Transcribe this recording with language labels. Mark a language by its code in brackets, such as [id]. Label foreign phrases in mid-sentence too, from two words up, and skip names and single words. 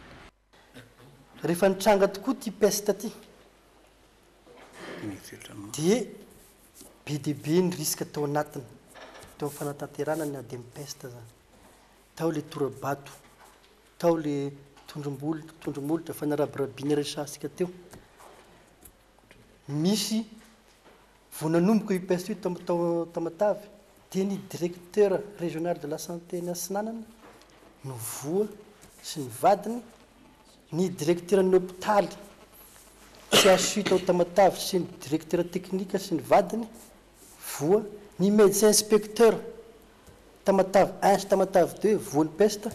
[mg] Rehefa nitranga tokoa ty pesta ty dia be dia be ny riska tao anatiny tao amin'ny fanatanterahana ny ady amin'ny pesta zany. Tao le tora-bato, tao le tondromolotra fanarabirabiana resasika teo. Misy vao nanomboka io pesta io tao Tamatavy dia ny [fr] directeur régional de la santé [mg] ny Antsiranana no voa sy ny vadiny, ny directeur ny hôpitaly CHU tao Tamatavy sy ny [fr] directeur technique [mg] sy ny vadiny voa, ny [fr] médecin inspecteur [mg] Tamatavy 1 sy Tamatavy 2 voan'ny pesta.